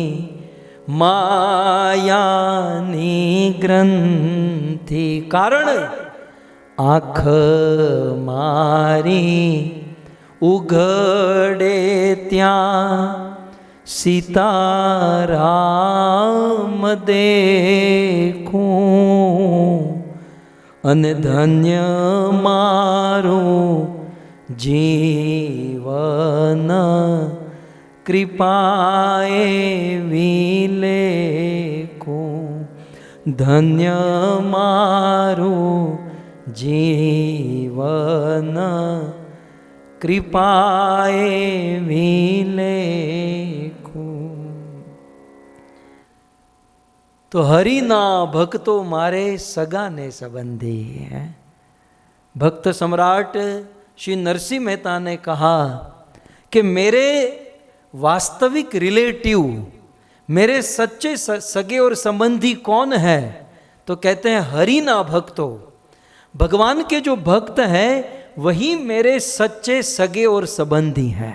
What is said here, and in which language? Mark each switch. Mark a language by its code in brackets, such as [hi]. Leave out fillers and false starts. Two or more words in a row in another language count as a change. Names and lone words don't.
[gu] માયાની ગ્રંથિ, કારણ આંખ મારી ઉઘડે ત્યાં સીતારામ દેખું, અન ધન્ય મારું જીવન કૃપાએ વિલેખું, ધન્ય મારું જીવન કૃપાએ વિલેખું। તો હરિ ના ભક્તો મારે સગા ને સંબંધી હૈ। [hi] भक्त सम्राट श्री नरसिंह मेहता ने कहा कि मेरे वास्तविक रिलेटिव, मेरे सच्चे सगे और संबंधी कौन है? तो कहते हैं [gu] હરિ ના ભક્તો, [hi] भगवान के जो भक्त हैं वही मेरे सच्चे सगे और संबंधी हैं।